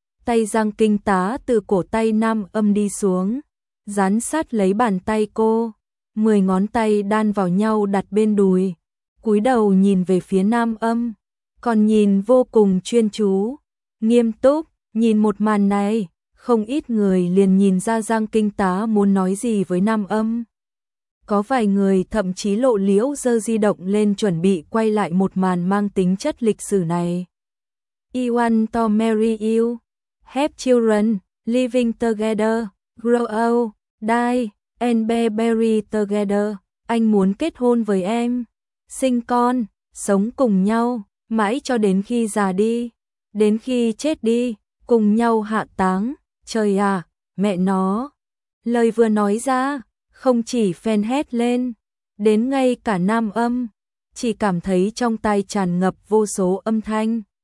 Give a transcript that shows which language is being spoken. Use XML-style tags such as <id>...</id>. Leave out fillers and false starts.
<vi>Tay Giang Kinh Tá từ cổ tay Nam Âm đi xuống, dán sát lấy bàn tay cô, 10 ngón tay đan vào nhau đặt bên đùi, cúi đầu nhìn về phía Nam Âm, còn nhìn vô cùng chuyên chú, nghiêm túc, nhìn một màn này, không ít người liền nhìn ra Giang Kinh Tá muốn nói gì với Nam Âm. Có vài người thậm chí lộ liễu giơ di động lên chuẩn bị quay lại một màn mang tính chất lịch sử này.</vi> <en>I want to marry you. Have children, living together, grow old, die, and be buried together.</en> <vi>Anh muốn kết hôn với em, sinh con, sống cùng nhau, mãi cho đến khi già đi, đến khi chết đi, cùng nhau hạ táng. Trời à, mẹ nó. Lời vừa nói ra, không chỉ fan hét lên, đến ngay cả Nam Âm, chỉ cảm thấy trong tai tràn ngập vô số âm thanh.</vi>